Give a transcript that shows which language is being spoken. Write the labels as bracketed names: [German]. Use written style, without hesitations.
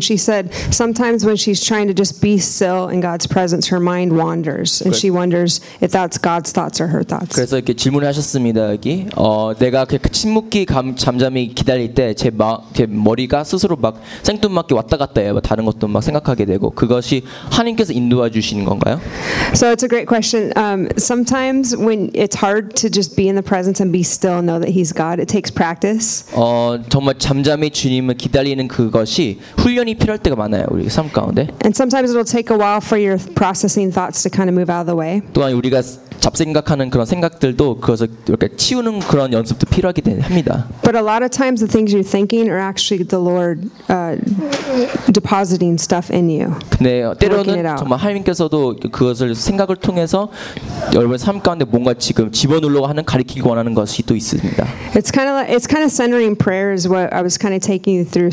[English] She said sometimes when she's trying to just be still in God's presence, her mind wanders, and she wonders if that's God's thoughts or her thoughts. [Korean] 그래서 이렇게 질문하셨습니다 여기. 내가 그 침묵기 잠잠히 기다릴 때 제 머리가 스스로 막 생뚱맞게 왔다 갔다 해요. 다른 것도 막 생각하게 되고 그것이 하나님께서 인도해 주시는 건가요? [English] So it's a great question. Sometimes when it's hard to just be in the presence and be still and know that He's God, it takes practice. [Korean] 정말 잠잠히 주님을 기다리는 그것이 훈련이 필요할 때가 많아요 우리 삶 가운데. [English] And sometimes it'll take a while for your processing thoughts to kind of move out of the way. [Korean] 또한 우리가 잡생각하는 그런 생각들도 그것을 이렇게 치우는 그런 연습도 필요하게 됩니다. [English] But a lot of times the things you're thinking are actually the Lord depositing stuff in you. [Korean] 근데 때로는 정말 하나님께서도 그것을 생각을 통해서 여러분 삶 가운데 뭔가 지금 집어넣으려고 하는 가리키기 원하는 것이 또 있습니다. [English] It's kind of centering prayer is what I was kind of taking you through.